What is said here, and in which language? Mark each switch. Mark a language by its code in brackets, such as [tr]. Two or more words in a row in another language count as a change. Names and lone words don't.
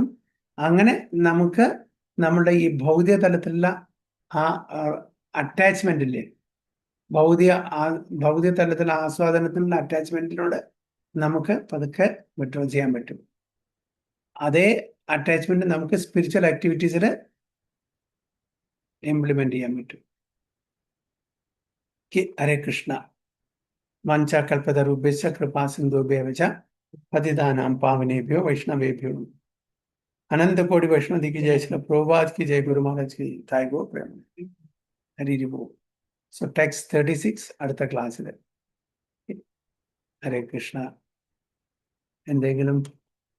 [ml] അങ്ങനെ നമുക്ക് നമ്മുടെ ഈ ഭൗതിക തലത്തിലുള്ള ആ അറ്റാച്ച്മെന്റ് ഇല്ലേ, ഭൗതിക തലത്തിലുള്ള ആസ്വാദനത്തിനുള്ള അറ്റാച്ച്മെന്റിനോട് നമുക്ക് പതുക്കെ വിഡ്രോ ചെയ്യാൻ പറ്റും. അതേ അറ്റാച്ച്മെന്റ് നമുക്ക് [en] spiritual activitiesil implement [ml] ചെയ്യാൻ പറ്റും. [sa] ഹരേ കൃഷ്ണ. വാഞ്ചാകൽപതരുഭ്യശ്ച കൃപാ സിന്ധുഭ്യവ ച പതിതാനാം പാവനേഭ്യോ വൈഷ്ണവേഭ്യോ അനന്തകോടി വൈഷ്ണവ [hi] की जय, श्री प्रभुपाद की जय, गुरु महाराज की जय, गो प्रेम हरि बोल. [en] so text [ml] 36 അടുത്ത ക്ലാസ്സിൽ. ഹരേ കൃഷ്ണ. എന്തെങ്കിലും